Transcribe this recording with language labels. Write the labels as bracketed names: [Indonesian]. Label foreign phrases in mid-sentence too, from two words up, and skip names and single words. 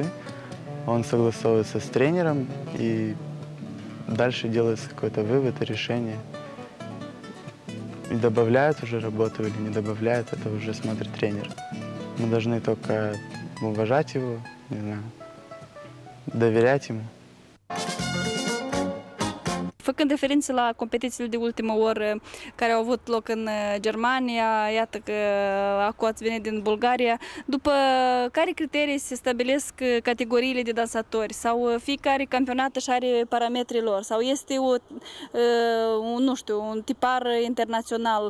[Russian] Он согласовывается с тренером и дальше делается какой-то вывод и решение. И добавляют уже работу или не добавляют, это уже смотрит тренер. Мы должны только уважать его, не знаю, доверять ему. [Romanian] Făcând referință la competițiile de ultimă oră care au avut loc în Germania, iată că acum ați venit din Bulgaria, după care criterii se stabilesc categoriile de dansatori? Sau fiecare campionat își are parametrii lor? Sau este nu știu, un tipar internațional?